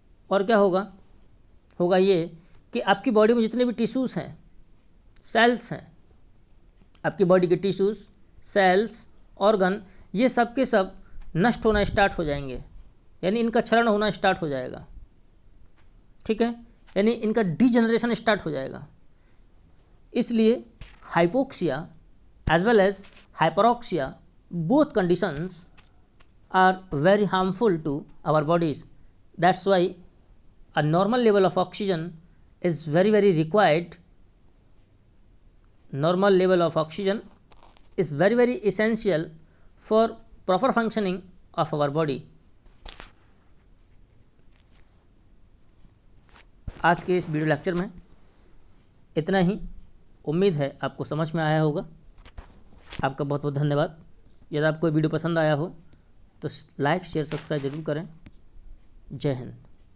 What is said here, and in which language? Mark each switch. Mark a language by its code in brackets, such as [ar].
[hi] और क्या होगा, होगा ये कि आपकी बॉडी में जितने भी टिश्यूज़ हैं, सेल्स हैं, आपकी बॉडी के टिश्यूज़, सेल्स, ऑर्गन, ये सब के सब नष्ट होना स्टार्ट हो जाएंगे, यानी इनका क्षरण होना स्टार्ट हो जाएगा। ठीक है, यानी इनका डिजेनरेशन स्टार्ट हो जाएगा। इसलिए [en] Hypoxia as well as hyperoxia, both conditions are very harmful to our bodies. That's why a normal level of oxygen is very required. Normal level of oxygen is very essential for proper functioning of our body. [hi] आज के इस video lecture में इतना ही। उम्मीद है आपको समझ में आया होगा। आपका बहुत बहुत धन्यवाद। यदि आपको वीडियो पसंद आया हो तो लाइक शेयर सब्सक्राइब जरूर करें। जय हिंद।